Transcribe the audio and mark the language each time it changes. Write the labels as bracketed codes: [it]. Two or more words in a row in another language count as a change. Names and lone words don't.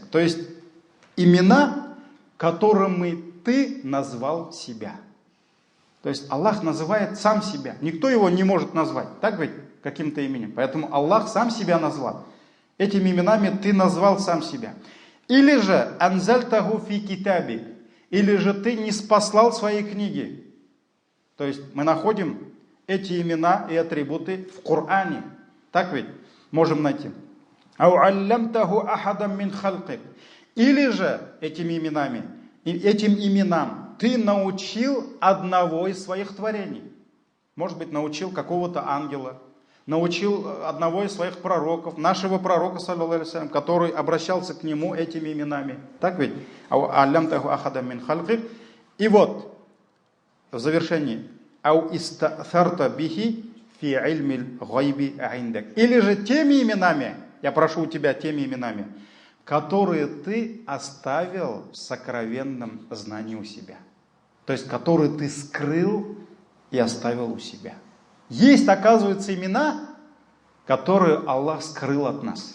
[ru] То есть имена, которыми ты назвал себя. То есть Аллах называет сам себя. Никто его не может назвать. Так ведь? Каким-то именем. Поэтому Аллах сам себя назвал. Этими именами ты назвал сам себя. Или же [ar] أنزلته في كتابك. [ru] Или же ты не спаслал свои книги. То есть мы находим эти имена и атрибуты в Коране. Так ведь? Можем найти. [ar] أو علمته أحدا من خلقك. [ru] Или же этим именам ты научил одного из своих творений. Может быть, научил какого-то ангела, научил одного из своих пророков, нашего пророка, [ar] صلى الله عليه وسلم, [ru] который обращался к нему этими именами. Так ведь? [ar] علمته أحدا من خلقك. [ru] И вот, в завершении, [ar] أو استأثرت به في علم الغيب عندك. [ru] Или же теми именами, я прошу у тебя теми именами, которые ты оставил в сокровенном знании у себя. То есть, которые ты скрыл и оставил у себя. Есть, оказывается, имена, которые Аллах скрыл от нас.